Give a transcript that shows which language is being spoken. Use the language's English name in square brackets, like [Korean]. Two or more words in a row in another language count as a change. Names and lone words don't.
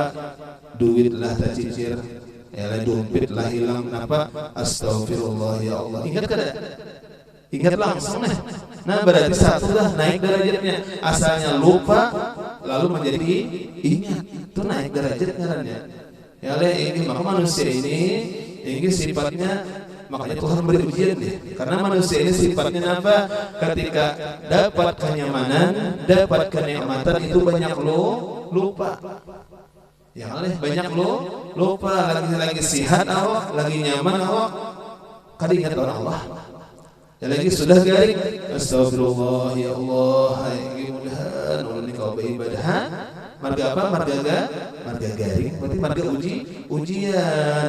[Banjar] Duit lah tercicir, ya lah dompet lah hilang. [Indonesian] Kenapa? [Arabic] أستغفر الله يا الله. [Banjar] Ingat kada? Ingat langsung nih. [Indonesian] Nah, berarti satu dah naik derajatnya. Asalnya lupa, lalu menjadi ingat. [Banjar] Itu naik derajat ngarannya. [Arabic] يا الله, [Indonesian] ini maka manusia ini sifatnya, makanya Tuhan beri ujian deh. Karena manusia ini sifatnya apa? Ketika dapat kenyamanan, dapat kenikmatan itu banyak lupa. [Arabic] يا الله, [Indonesian] banyak lupa. [Banjar] Lagi sehat awak, lagi nyaman awak, kada ingat Allah. Ya lagi sudah garing, [Arabic] أستغفر الله يا الله, [Banjar] hai mudahan ulun kau beribadah. Marga apa? Marga garing. Berarti marga ujian.